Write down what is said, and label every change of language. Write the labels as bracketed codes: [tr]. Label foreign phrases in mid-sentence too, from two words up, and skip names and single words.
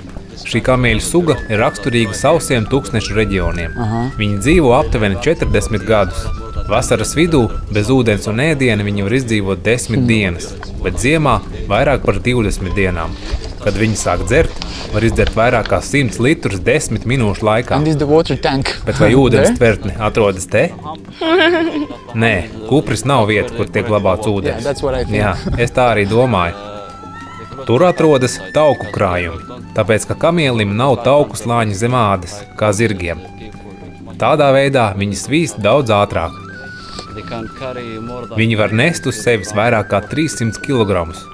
[lv] Šī kamieļu suga ir raksturīga sausiem tūkstnešu reģioniem. Viņi dzīvo aptuveni 40 gadus. Vasaras vidū bez ūdens un ēdiena viņi var izdzīvot 10 dienas, bet ziemā vairāk par 20 dienām. Kad viņi sāk dzert, var izdzert vairāk kā 100 litrus 10 minūšu laikā. [en] And is the water tank. [lv] Bet vai ūdens tvertne atrodas te? Nē, kupris nav vieta, kur tiek glabāts ūdens. [en] Yeah, that's what I think. [lv] Jā, es tā arī domāju. Tur atrodas tauku krājumi, tāpēc, ka kamielim nav tauku slāņa zem ādas, kā zirgiem. Tādā veidā viņi svīst daudz ātrāk. Viņi var nest uz sevis vairāk kā 300 kg.